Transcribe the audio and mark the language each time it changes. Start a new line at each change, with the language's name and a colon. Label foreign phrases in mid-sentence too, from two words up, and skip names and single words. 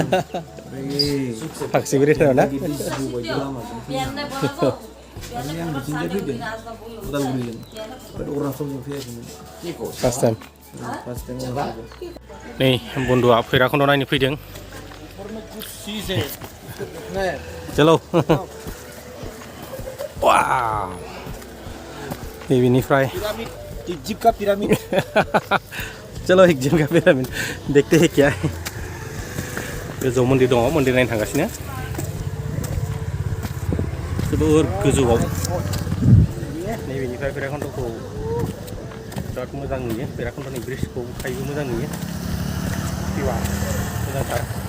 Bodo: फागसे बेरायथारा ना
English: first time
Bodo: नै बन्दुआ भैरबखुन्द नायनो फैदों चलो वाव बेनिफ्राय
Hindi: इजिप्ट का पिरामिड चलो इजिप्ट का पिरामिड देखते हैं क्या है
Bodo: गोजौआव मन्दिर दङ मन्दिर नायनो थांगासिनो जोबोर गोजौआव नैबेनिफ्राय भैरबखुन्दखौ बिराद मोजां नुयो भैरबखुन्दनि ब्रिजखौ खायबो मोजां नुयो भिउआ मोजांथार